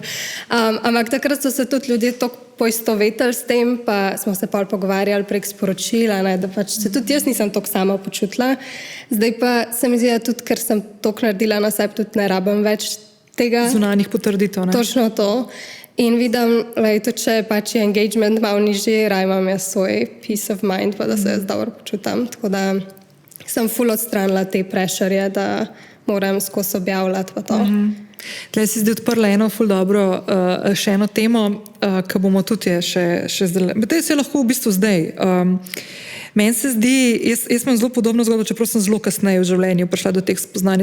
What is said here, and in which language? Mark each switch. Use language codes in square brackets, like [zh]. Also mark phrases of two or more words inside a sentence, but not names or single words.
[sl] Ampak takrat so se tudi ljudje toliko poistovetili s tem, pa smo se pa pogovarjali prek sporočila, da pač se tudi jaz nisem toliko sama počutila. Zdaj pa se mi zdi, da tudi, ker sem toliko naredila na sebi, tudi ne rabim več tega. Zunanjih potrditev, ne? Točno to. In vidim, tudi če pač je engagement malo nižji, raj imam jaz svoj [en] peace of mind, [sl] pa da se jaz dobro počutam. Tako da sem ful odstranila te prešerje, da moram skozi objavljati pa to. Tle si zdaj odprla eno ful dobro, še eno temo, ki bomo tudi še zdaj. Te se lahko v bistvu zdaj. Meni se zdi, jaz imam zelo podobno zgodbo, čeprav sem zelo kasneje v življenju prišla do teh spoznanj.